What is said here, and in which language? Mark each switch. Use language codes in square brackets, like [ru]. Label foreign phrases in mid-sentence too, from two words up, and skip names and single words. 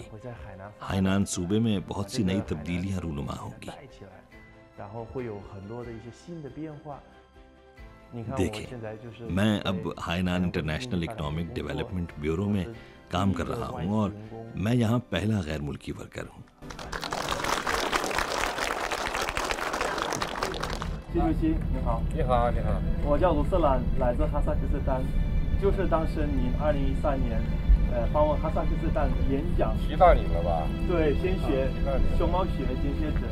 [ur] ہائنان صوبے میں بہت سی نئی تبدیلیاں رونما ہوں گی. دیکھیں، میں اب ہائنان انٹرنیشنل اکنامک ڈیولپمنٹ بیورو میں کام کر رہا ہوں اور میں یہاں پہلا غیر ملکی ورکر ہوں. [zh] 习主席您好，你好，你好，我叫卢瑟兰，来自哈萨克斯坦，就是当时您2013年，访问哈萨克斯坦演讲，提到你了吧？对，献血熊猫血献血者，